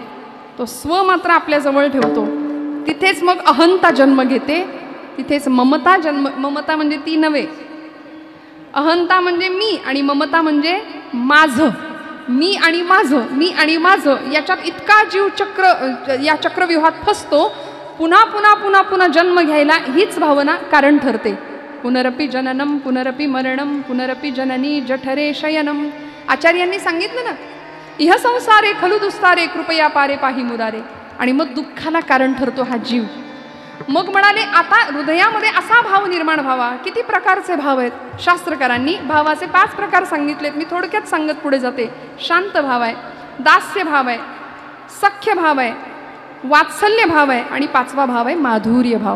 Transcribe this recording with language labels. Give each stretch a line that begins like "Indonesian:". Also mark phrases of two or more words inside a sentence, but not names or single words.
Marathi: तो स्व मात्र आपल्या जवळ ठेवतो. तिथेच मग अहंता जन्म घेते तिथेच ममता ममता म्हणजे ती नव्हे. अहंता म्हणजे मी आणि ममता म्हणजे माझं मी आणि माझं याच्यात इतका जीव या चक्रव्यूहात फसतो. पुन्हा पुन्हा पुन्हा पुन्हा जन्म घ्यायला हीच भावना कारण ठरते.
Sanskrit: पुनरपि जननम पुनरपि मरणम पुनरपि जननी जठरे शयनम.
Marathi: आचार्यांनी सांगितलं ना,
Sanskrit: इह संसारे खलु दुस्तारे कृपया पारे पाही मुरारे.
Marathi: आणि मग दुःखाला कारण ठरतो हा जीव. मग म्हणाले आता हृदयामध्ये असा भाव निर्माण व्हावा. किती प्रकारचे भाव आहेत? शास्त्रकारांनी भावाचे 5 प्रकार सांगितलेत. मी थोडक्यात सांगत पुढे जाते. शांत भाव आहे, दास्य भाव आहे, सख्य भाव आहे, वात्सल्य भाव आहे आणि 5वा भाव आहे माधुर्य भाव.